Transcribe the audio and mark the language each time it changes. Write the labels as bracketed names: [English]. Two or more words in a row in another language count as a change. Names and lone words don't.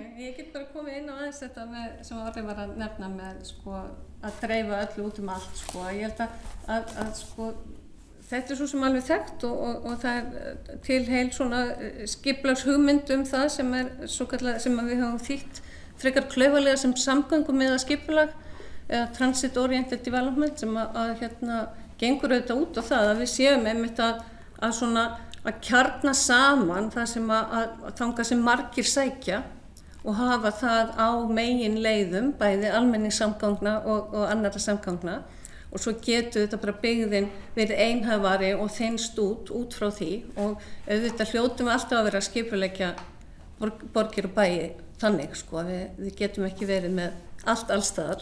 [Icelandic] Ég get bara komið inn á aðeins þetta með, sem Orri var að nefna með sko, að dreifa öllu út allt sko. Ég held að sko, þetta er svo sem alveg þekkt og það er til heil svona skipulagshugmynd það sem sem við höfum þýtt frekar klaufalega sem samgöngum eða skipulag eða [English] transit oriented development [Icelandic] sem að gengur auðvitað út á það að við séum einmitt að svona að kjarna saman það sem að þangað sem margir sækja og hafa það á megin leiðum, bæði almenningssamgangna og annarra samgangna og svo getur þetta bara byggðin verið einhæfari og þynnst út frá því og auðvitað hljótum við alltaf að vera að skipuleggja borgir og bæi þannig sko, við getum ekki verið með allstaðar.